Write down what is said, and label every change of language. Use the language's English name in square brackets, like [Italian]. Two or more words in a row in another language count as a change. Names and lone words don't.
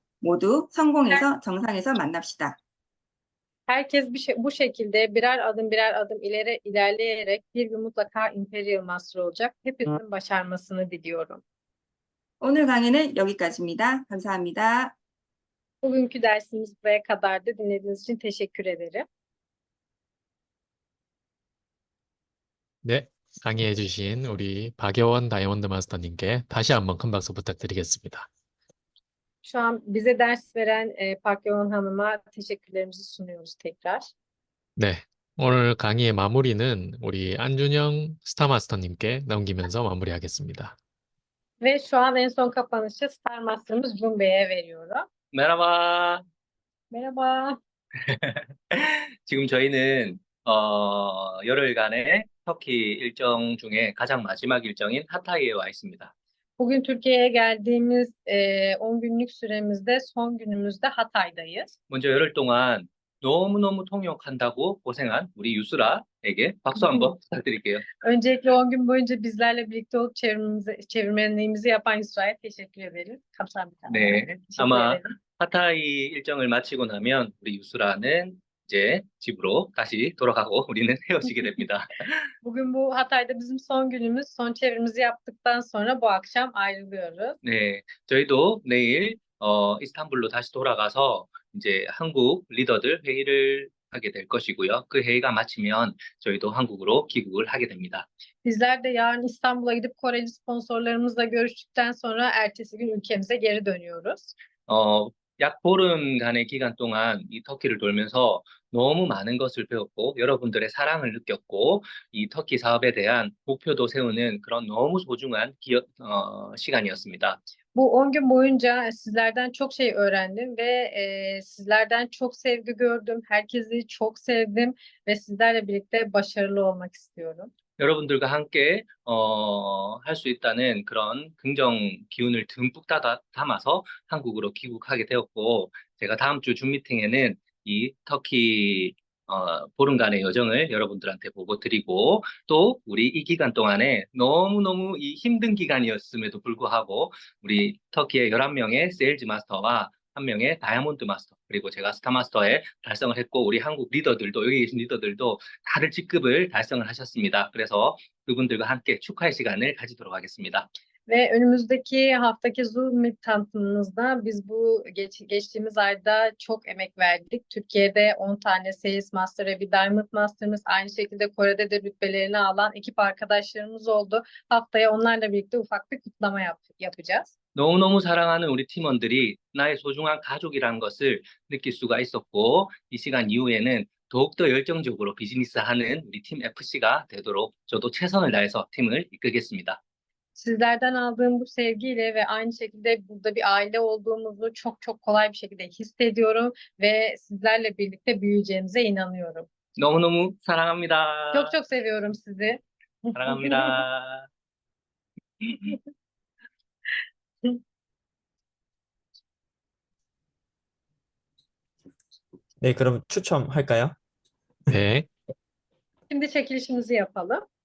[Korean] 모두 성공해서 정상에서 만납시다. [Turkish] Herkes bu şekilde birer adım ilerleyerek bir gün mutlaka Imperial Master olacak. Hepimizin başarmasını diliyorum. [Korean] 오늘 강의는 여기까지입니다. 감사합니다. [Turkish] Bugünkü dersimiz buraya kadardı. Dinlediğiniz için teşekkür ederim. [Korean] 네, 강의해주신 우리 박여원 다이아몬드 마스터님께 다시 한번 큰 박수 부탁드리겠습니다. [Turkish] Şu an bize ders veren Park Yoon Hanım'a teşekkürlerimizi sunuyoruz tekrar. [Korean] 네. 오늘 강의의 마무리는 우리 안준영 스타마스터님께 넘기면서 마무리하겠습니다. [Turkish] Ve şu an en son kapanışı Star Master'ımız Jun Bey'e veriyorum. 메라바. Merhaba. [Korean] 지금 저희는 열흘간의 터키 일정 중에 가장 마지막 일정인 하타이에 와 있습니다. [Turkish] Bugün Türkiye'ye geldiğimiz 10 günlük süremizde son günümüzde Hatay'dayız. [Korean] 먼저 열흘 동안 너무너무 통역한다고 고생한 우리 유스라에게 박수 한번 부탁드릴게요. [Turkish] Öncelikle 10 gün boyunca bizlerle birlikte olup çevirmenliğimizi yapan Yusra'ya teşekkür ederiz. [Korean] Kamsahamnida. 네, [Turkish] Teşekkür [Korean] 아마 [Turkish] ederim. [Korean] 하타이 일정을 마치고 나면 우리 유스라는 이제 집으로 다시 돌아가고 우리는 헤어지게 됩니다. [Turkish] Bugün bu Hatay'da bizim son günümüz. Son çevirimizi yaptıktan sonra bu akşam ayrılıyoruz. [Korean] 네, 저희도 내일 이스탄불로 다시 돌아가서 이제 한국 리더들 회의를 하게 될 것이고요. 그 회의가 마치면 저희도 한국으로 귀국을 하게 됩니다. [Turkish] Bizler de yarın İstanbul'a gidip Koreli sponsorlarımızla görüştükten sonra ertesi gün ülkemize geri dönüyoruz. [Korean] 약 보름간의 기간 동안 이 터키를 돌면서 너무 많은 것을 배웠고 여러분들의 사랑을 느꼈고 이 터키 사업에 대한 목표도 세우는 그런 너무 소중한 시간이었습니다. [Turkish] Bu 10 gün boyunca sizlerden çok şey öğrendim ve sizlerden çok sevgi gördüm. Herkesi çok sevdim ve sizlerle birlikte başarılı olmak istiyorum. [Korean] 여러분들과 함께 할 수 있다는 그런 긍정 기운을 듬뿍 담아서 한국으로 귀국하게 되었고 제가 다음 주 줌 미팅에는 이 터키 보름간의 여정을 여러분들한테 보고 드리고 또 우리 이 기간 동안에 너무너무 이 힘든 기간이었음에도 불구하고 우리 터키의 11명의 세일즈 마스터와 1명의 다이아몬드 마스터 그리고 제가 스타 마스터에 달성을 했고 우리 한국 리더들도 여기 계신 리더들도 다들 직급을 달성을 하셨습니다. 그래서 그분들과 함께 축하의 시간을 가지도록 하겠습니다. [Turkish] Ve önümüzdeki haftaki Zoom Meet tanıtımımızda biz bu geçtiğimiz ayda çok emek verdik. Türkiye'de 10 tane Sales Master ve bir Diamond Master'ımız aynı şekilde Kore'de de rütbelerini alan ekip arkadaşlarımız oldu. Haftaya onlarla birlikte ufak bir kutlama yapacağız. [Korean] 너무너무 사랑하는 우리 팀원들이 나의 소중한 가족이라는 것을 느낄 수가 있었고 이 시간 이후에는 더욱더 열정적으로 비즈니스하는 우리 팀 FC가 되도록 저도 최선을 다해서 팀을 이끌겠습니다. [Turkish] Sizlerden aldığım bu sevgiyle ve aynı şekilde burada bir aile olduğumuzu çok çok kolay bir şekilde hissediyorum ve sizlerle birlikte büyüyeceğimize inanıyorum. [Korean] 너무너무 사랑합니다. [Turkish] Çok çok seviyorum sizi. [Korean] 사랑합니다. 네, 그럼 추첨할까요? 네. [Turkish] Şimdi çekilişimizi yapalım.